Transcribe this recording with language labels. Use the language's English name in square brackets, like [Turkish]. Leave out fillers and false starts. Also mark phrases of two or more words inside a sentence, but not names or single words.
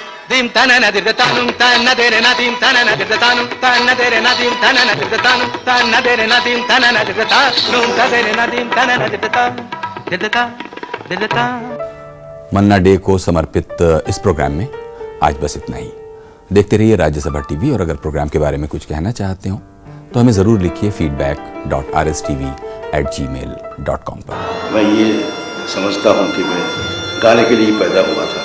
[Hindi] दिम तना न दिर तानुम तना दे रे ना दिम तना न दिर तानुम तना दे रे ना दिम तना न दिर तानुम तना दे रे ना दिम तना न दिर तानुम तना दे रे ना दिम तना न दिर ता। मन्ना डे को समर्पित इस प्रोग्राम में आज बस इतना ही। देखते रहिए राज्यसभा टीवी, और अगर प्रोग्राम के बारे में कुछ कहना चाहते हो तो हमें ज़रूर लिखिए feedback.rstv@gmail.com पर। मैं ये समझता हूँ कि मैं गाने के लिए पैदा हुआ था।